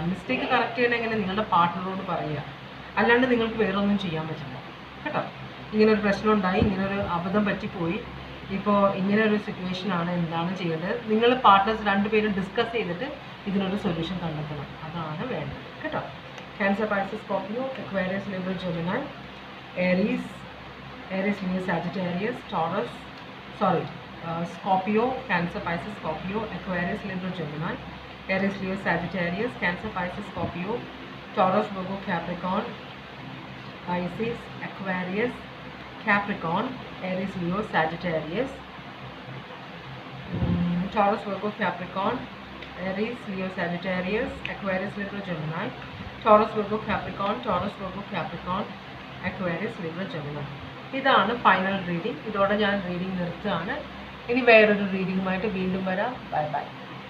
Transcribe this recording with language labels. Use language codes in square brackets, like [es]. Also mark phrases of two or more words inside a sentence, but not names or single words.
[en] mistake correct [ml] ചെയ്യണം എങ്ങനെ? നിങ്ങളുടെ പാർട്ട്ണറോട് പറയുക. അല്ലാണ്ട് നിങ്ങൾക്ക് വേറെ ഒന്നും ചെയ്യാൻ പറ്റില്ല കേട്ടോ. ഇങ്ങനൊരു പ്രശ്നം ഉണ്ടായി, ഇങ്ങനൊരു അബദ്ധം പറ്റിപ്പോയി, ഇപ്പോൾ ഇങ്ങനൊരു സിറ്റുവേഷനാണ്, എന്താണ് ചെയ്യേണ്ടത്? നിങ്ങൾ പാർട്ട്നേഴ്സ് രണ്ടുപേരും ഡിസ്കസ് ചെയ്തിട്ട് ഇതിനൊരു സൊല്യൂഷൻ കണ്ടെത്തണം. അതാണ് വേണ്ടത് കേട്ടോ. [en] Cancer, Pisces, Scorpio, Aquarius, Libra, Gemini, Aries, Leo, Sagittarius, Taurus, Scorpio, Cancer, Pisces, Scorpio, Aquarius, Libra, Gemini, Aries, Leo, Sagittarius, Cancer, Pisces, Scorpio, Taurus, Virgo, Capricorn, Pisces, Aquarius, Capricorn, Aries, Leo, Sagittarius, Taurus, Virgo, Capricorn, Aries, Leo, Sagittarius, Aquarius, Libra, Gemini, Taurus, Virgo, Capricorn, Taurus, Virgo, Capricorn, Aquarius, Libra, Gemini. [ml] ഇതാണ് [en] final reading. [ml] ഇതോടെ ഞാൻ റീഡിംഗ് നിർത്തുകയാണ്. ഇനി വേറൊരു റീഡിങ്ങുമായിട്ട് വീണ്ടും വരാം. [en] bye bye.